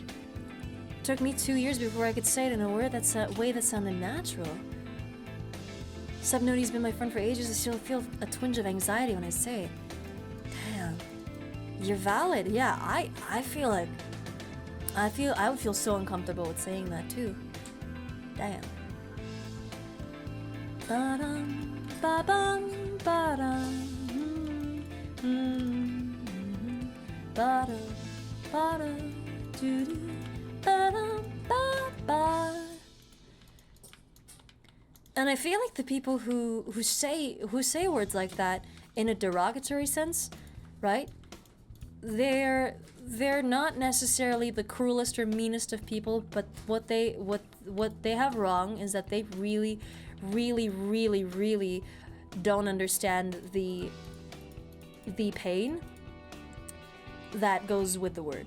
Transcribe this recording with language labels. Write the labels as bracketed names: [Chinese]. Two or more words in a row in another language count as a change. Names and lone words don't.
[English] It took me 2 years before I could say it in a word that's a way that sounded natural. Subnote, he's been my friend for ages, I still feel a twinge of anxiety when I say it. Damn. You're valid, yeah, I feel like... I would feel so uncomfortable with saying that too. Damn. Ba-dum, ba-bum, ba-dum, ba-dum, ba-dum, doo-doo, ba-dum, ba-ba. And I feel like the people who say words like that in a derogatory sense, right? They're not necessarily the cruelest or meanest of people, but what they have wrong is that they really don't understand the pain that goes with the word.